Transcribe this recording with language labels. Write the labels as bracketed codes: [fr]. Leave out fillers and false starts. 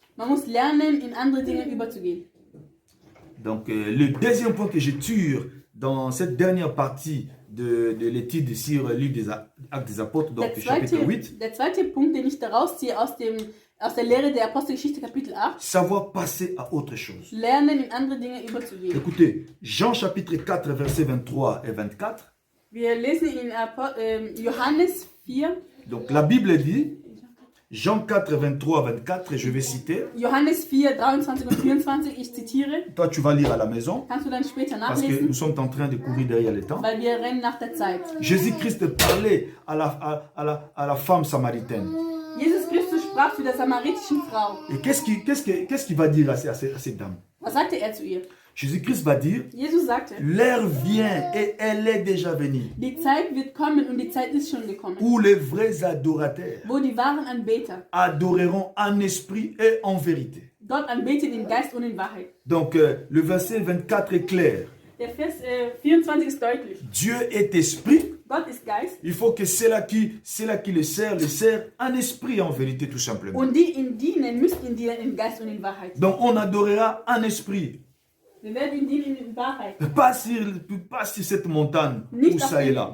[de] man muss lernen, in andere Dinge überzugehen. [fr] Donc le deuxième point que je tire dans cette dernière partie de l'étude sur le livre des Actes des Apôtres, donc chapitre 8, [de] Der zweite Punkt, den ich daraus ziehe aus der Lehre der Apostelgeschichte Kapitel 8, [fr] savoir passer à autre chose. [de] lernen, in andere Dinge überzugehen. [fr] Écoutez, Jean chapitre 4, versets 23 et 24. [de] Wir lesen in Johannes 4, [fr] Donc la Bible dit, Jean 4, 23 à 24, je vais citer. [de] Johannes 4, 23 und 24, ich zitiere. [fr] Toi, tu vas lire à la maison, [de] Kannst du dann später [fr] parce que [de] nachlesen, [fr] nous sommes en train de courir derrière le temps. [de] weil wir rennen nach der Zeit. [fr] Jésus-Christ parlait à la femme samaritaine. [de] Jesus Christus sprach zu der samaritischen Frau. [fr] Et qu'est-ce qu'il va dire à cette dame? [de] Was sagte er zu ihr? [fr] Jésus-Christ va dire, [de] Jesus sagte, [fr] l'heure vient et elle est déjà venue, [de] die Zeit wird kommen und die Zeit ist schon gekommen, [fr] où les vrais adorateurs [de] wo die wahren Anbeter [fr] adoreront en esprit et en vérité. [de] Gott anbeten in Geist und in Wahrheit. [fr] Donc le verset 24 est clair. [de] Der Vers 24 ist deutlich. [fr] Dieu est esprit. [de] Gott ist Geist [fr] Il faut que ceux-là qui le sert en esprit et en vérité tout simplement. [de] und die ihn dienen, müssen ihn dienen in Geist und in Wahrheit. [fr] Donc on adorera en esprit. [de] Wir werden ihn dienen in Wahrheit. [fr] Pas sur cette montagne où ça et là.